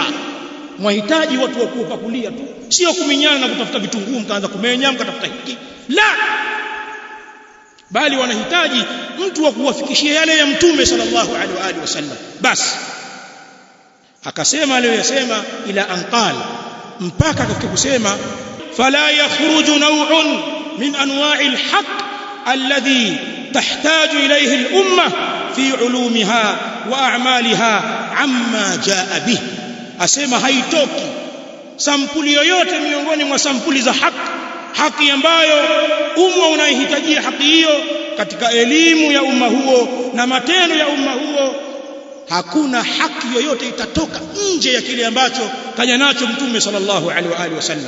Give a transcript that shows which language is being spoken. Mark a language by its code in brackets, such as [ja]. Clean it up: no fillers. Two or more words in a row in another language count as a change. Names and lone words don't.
[sw] Mwahitaji watu wa kupakulia tu, sio kuminyana na kutafuta vitunguu mkaanza kumenya mkatafuta hiki, la, bali wanahitaji mtu wa kuwafikishia yale ya mtume [ar] صلى الله عليه وسلم. [sw] Basi akasema aliyoyasema [ar] إلى أن قال, [sw] mpaka katika kusema [ar] فلا يخرج نوع من أنواع الحق الذي تحتاج إليه الأمة في علومها وأعمالها عما جاء به. [sw] Asema haitoki sampuli yoyote miongoni mwa sampuli za haki ambayo umma unaihitajia haki hiyo katika elimu ya umma huo na matendo ya umma huo. Hakuna haki yoyote itatoka nje ya kile ambacho kaja nacho mtume [ar] صلى الله عليه وعلى آله وسلم.